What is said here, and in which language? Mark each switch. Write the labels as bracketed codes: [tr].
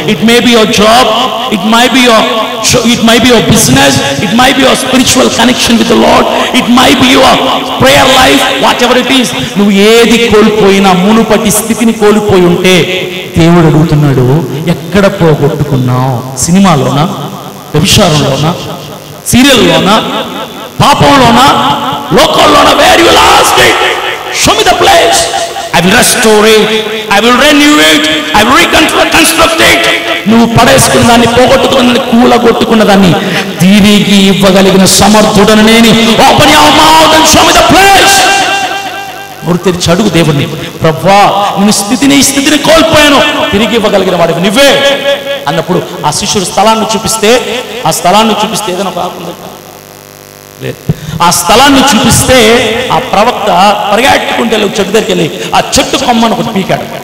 [en] It may be your job, it may be your business, it may be your spiritual connection with the Lord, it may be your prayer life, whatever it is. [te] నువ్వు ఏది కోల్పోయినా, మునుపటి స్థితిని కోల్పోయి ఉంటే దేవుడు అడుగుతున్నాడు, ఎక్కడ పోగొట్టుకున్నావు? సినిమాలోనా, వ్యభిచారంలోనా, సీరియల్లోనా, పాపంలోనా, లోకంలోనా? [en] Where you lost it, show me the place. I will restore it, I will renew it, I will reconstruct it. [te] నువ్వు పడేసుకున్న దాన్ని, పోగొట్టుకున్న కూలగొట్టుకున్న దాన్ని తిరిగి ఇవ్వగలిగిన సమర్థుడని నేను. [en] Open your mouth and show me the place. [te] నోరు తెరిచి అడుగు దేవుణ్ణి, ప్రభువా నేను ఈ స్థితిని కోల్పోయాను, తిరిగి ఇవ్వగలిగిన వాడివి నువ్వే అన్నప్పుడు ఆ శిష్యుడు స్థలాన్ని చూపిస్తే ఏదైనా కాకుండా లేదు. ఆ స్థలాన్ని చూపిస్తే ఆ ప్రవక్త పరిగెట్టుకుంటే చెట్టు దగ్గరికి వెళ్ళి ఆ చెట్టు కొమ్మను ఒకటి పీకాడు.